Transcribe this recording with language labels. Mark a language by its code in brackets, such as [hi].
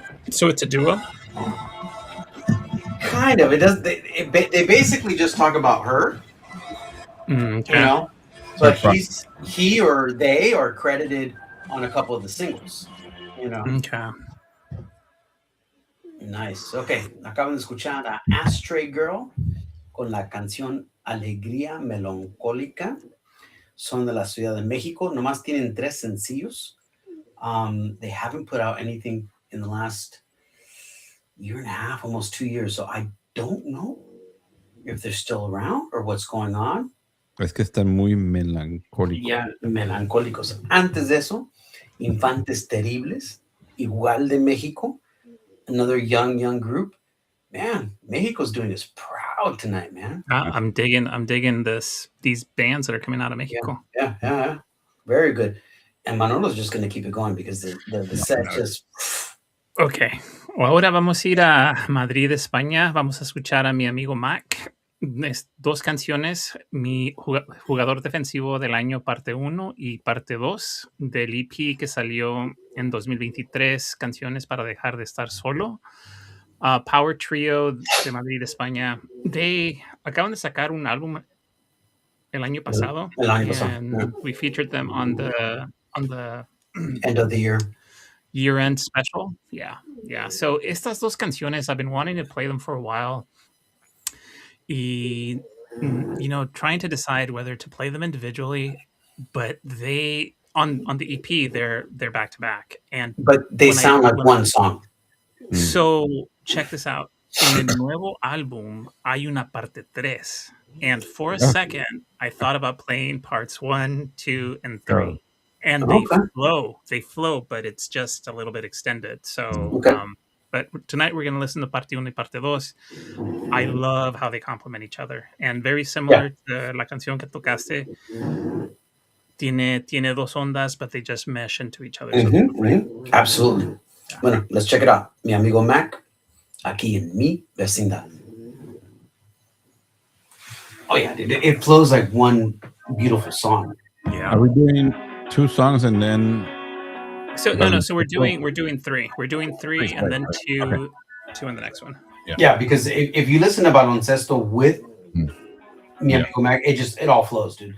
[en] So it's a duo? Kind of. It does. They basically just talk about her, Okay. you know, but he or they are credited on a couple of the singles, you know. Okay. Nice. [es] Okay, acaban de escuchar a Ashtray Girl con la canción Alegría Melancólica. Son de la Ciudad de México. Nomás tienen 3 sencillos. [en] They haven't put out anything in the last year and a half, almost 2 years. So I don't know if they're still around or what's going on. [es] Es que están muy melancólicos. Yeah, melancólicos. Antes de eso, Infantes Terribles, igual de México. [en] Another young group. Man, Mexico's doing us proud tonight, man. I'm digging these bands that are coming out of Mexico. Yeah. Very good. And Manolo's just going to keep it going because the set just... Okay. [es] Ahora vamos a ir a Madrid, España. Vamos a escuchar a mi amigo Mac. 2 canciones. Mi jugador defensivo del año, parte 1 y parte 2 del EP que salió en 2023, Canciones para dejar de estar solo. Power Trio de Madrid, España. They acaban de sacar un álbum el año pasado. [en] And we featured them on the end of the year. Year-end special. Yeah. So [es] estas 2 canciones, [en] I've been wanting to play them for a while. Y, trying to decide whether to play them individually, but they on the EP they're back to back, but they sound like one song. So check this out. [es] En el nuevo álbum hay una parte 3, [en] and for a second I thought about playing parts 1, 2, and 3. And they flow, but it's just a little bit extended. So, but tonight we're going to listen to [es] parte 1 y parte 2. [en] I love how they complement each other. And very similar to [es] la canción que tocaste. Tiene 2 ondas, [en] but they just mesh into each other. Absolutely. Yeah. Bueno, let's check it out. [es] Mi amigo Mac, aquí en mi vecindad. [en] Oh, yeah, it flows like one beautiful song. Yeah. Are we doing 2 songs and then? So no. So we're doing 3. We're doing 3 and then 2 in the next one. Yeah, because if you listen to Baloncesto with Mi Amigo Mac, it all flows, dude.